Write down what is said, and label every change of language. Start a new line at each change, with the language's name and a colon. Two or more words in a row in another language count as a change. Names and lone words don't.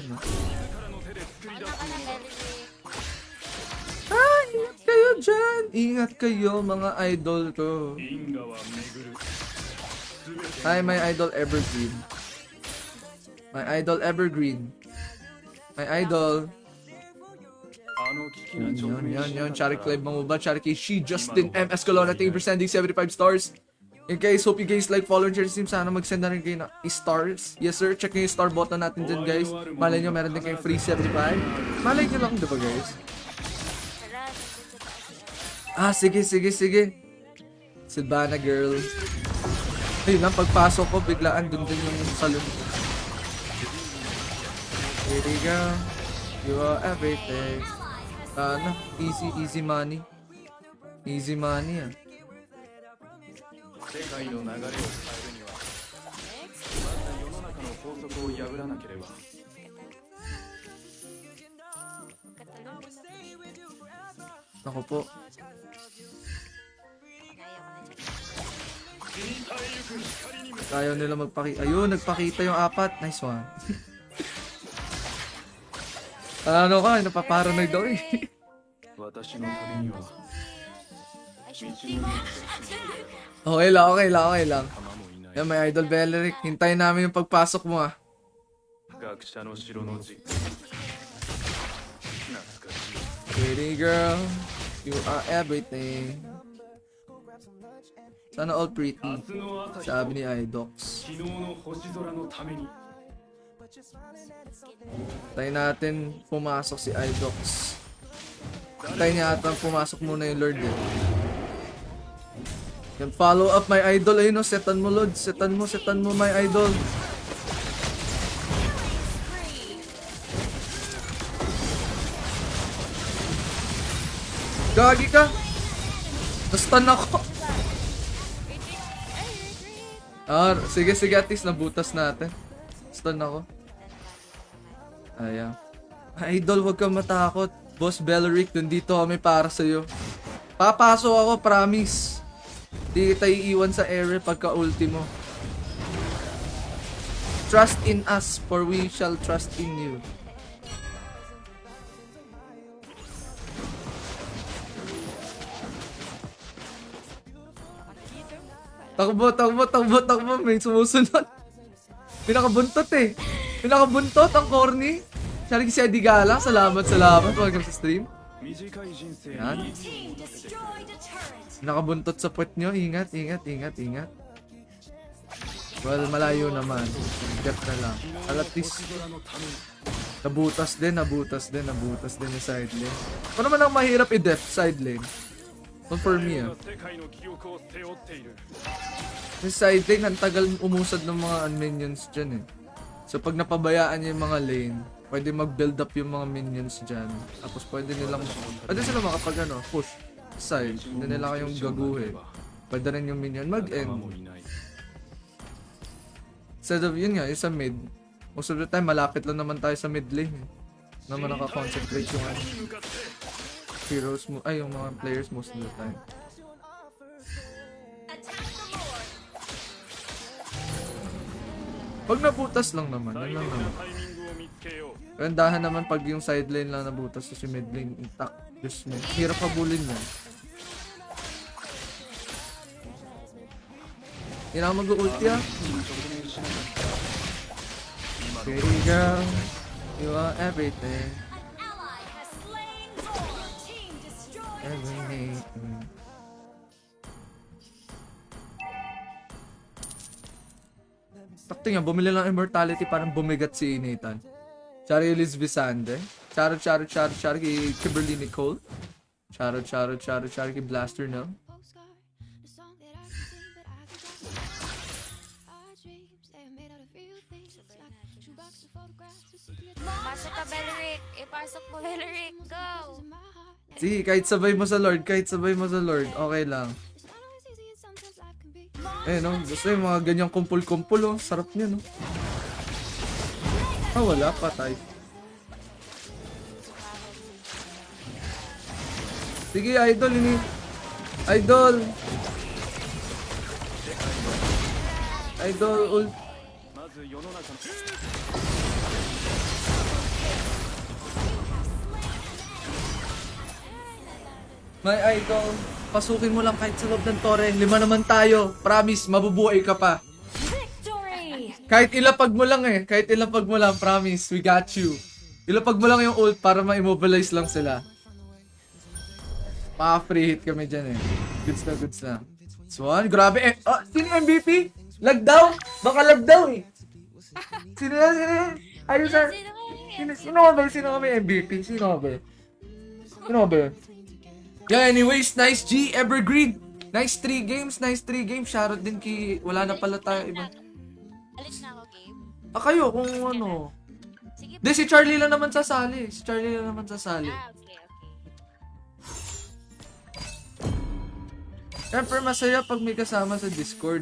Filipino: No?
Japanese: 自らの手で作り出
Filipino: Ano
Japanese: す
Filipino: ka
Japanese: も
Filipino: ng
Japanese: のだ
Filipino: Melody? Ah, ingat kayo dyan! Ingat kayo mga idol ko.
Japanese: 因果は巡る全て
English: Hi, my idol Evergreen. My idol Evergreen. My idol.
Japanese: あの危機に直
Filipino: Yun,
Japanese: 面
Filipino: yun,
Japanese: し
Filipino: yun.
Japanese: なかった
Filipino: Charik
Japanese: ら
Filipino: Live Mangubat. Charik kay She Justin M. Escalona.
English: Thank you for sending 75 stars. And guys, hope you guys like, follow, and share this team.
Filipino: Sana mag-send na rin kayo ng stars.
English: Yes sir,
Filipino: check nyo yung
English: star button
Filipino: natin dyan guys. Malay nyo, meron din kayong free 75. Malay nyo lang, diba guys? Tara, nandun sa taas. Ah, sige, sige, sige. Silvana girl. Ayun lang, pagpasok ko, biglaan dun din yung salon.
English: Here you go. You are everything. Easy, easy money. Easy money, ah.
Japanese: 世界の流れを変えるにはまず世の中の法則を破らなければ
Filipino: Ako po. Ayaw nila magpakita. Ayun, nagpakita yung apat.
English: Nice one.
Filipino: Ano ka? Napaparanoid daw eh.
Japanese: 私のためには
Filipino: Ay,
Japanese: 道
Filipino: shooting.
Japanese: の
Filipino: Okay lang, okay lang, okay lang.
Japanese: 玉もいない
Filipino: Yan, may idol Belleric. Hintayin namin yung pagpasok mo ah.
Japanese: 学者の城の実懐かしい
English: Pretty girl, you are everything.
Filipino: Sana all pretty.
Japanese: 明日の朝日
Filipino: Sabi ni Idox.
Japanese: 昨日の星空のために
Filipino: Hintayin natin pumasok si Idox. Hintayin niya ata pumasok muna yung Lord eh. Yan,
English: follow up my idol.
Filipino: Ayun, no, setan mo, Lord. Setan mo,
English: my idol.
Filipino: Gagi ka. Nastan ako. Sige, at least nabutas natin. Stun ako. Ayan. Idol, wag kang matakot. Boss Belleric, nandito kami para sa'yo. Papasok ako, promise. Di kita iiwan sa area pagka ultimo.
English: Trust in us, for we shall trust in you.
Filipino: Takbo. May sumusunod. Pinakabuntot eh. Pinakabuntot ang corny. Siyari si Eddie Gala. Salamat. Welcome sa stream.
Japanese: 短い人生
Filipino: Yan.
Japanese: にいいと
English: Team
Japanese: 思ってて
English: destroyed a turret.
Filipino: Nakabuntot sa puwet nyo. Ingat. Well, malayo naman. Get na lang. At least,
Japanese: 星空のために
Filipino: nabutas din yung side lane. Ano naman ang mahirap i-def
English: side lane? Not for me,
Japanese: 世界の記憶を背負っている
Filipino: Yung
English: side lane,
Filipino: ang tagal umusad ng mga minions dyan eh. So pag napabayaan niya yung mga lane, pwede mag-
English: build up
Filipino: yung mga minions dyan. Tapos pwede sila makapag
English: push side.
Filipino: Hindi nila kayong gaguhin. Pwede rin yung minion
Japanese: 仲間
Filipino: mag-end.
Japanese: もいない
English: Instead of
Filipino: yun nga, yung sa
English: mid. Most of the time,
Filipino: malapit lang naman tayo sa
English: mid lane
Filipino: eh. Naman nakakoncentrate yung heroes mo, yung mga players
English: most of the time. Attack the Lord.
Filipino: Pag nabutas lang naman, yun
Japanese: 最
Filipino: lang
Japanese: 適
Filipino: naman.
Japanese: なタイミングを見つけよう
Filipino: Gandahan naman pag yung
English: side lane
Filipino: lang nabutas tapos yung
English: mid lane intact.
Filipino: Diyos mo, hirap habulin yan. Hindi na ako mag-ulti ah.
Japanese: 直面しなかった今の
English: Pretty girl, you are everything. An ally has slain Lord. Your team destroyed a turret. Everything.
Filipino: Sakto nga, bumili lang immortality parang bumigat si Nathan. Chari Liz Visande. Charo kay Kimberly Nicole. Charo kay Blaster no.
English: Postcard, the song that I can sing, but I can talk. Our dreams, they are made out of real things. It's like a shoebox of photographs. It's secret.
Filipino: Pasok ka, Belleric. Ipasok mo, Belleric. Go!
English: In my heart.
Filipino: Sige, kahit sabay mo sa Lord, okay lang.
English: It's not always easy, and sometimes life can be.
Filipino: Eh no, gusto yung mga ganyang kumpul-kumpul oh. Sarap niya no. Wala, patay. Sige, idol, Idol, ult.
Japanese: まず世の中の
English: My idol,
Filipino: pasukin mo lang kahit sa loob ng tore. 5 naman tayo. Promise, mabubuhay ka pa.
English: Victory.
Filipino: Kahit ilapag mo lang promise,
English: we got you.
Filipino: Ilapag mo lang yung ult para ma-immobilize lang sila. Maka-
English: free hit
Filipino: kami dyan eh. Goods na. Swan, grabe eh. Oh, sino yung MVP? Lag daw? Baka lag daw eh. Sino yan? Ayun sa... Sino ka may MVP? Sino ba?
English: Yeah, anyways, nice G, Evergreen. Nice 3 games.
Filipino: Shoutout din kay... Wala na pala tayo iba. Alis na ako, game. Kayo kung ano. Sige, Di, si Charlie lang naman sasali. okay. Siyempre masaya pag may kasama sa Discord.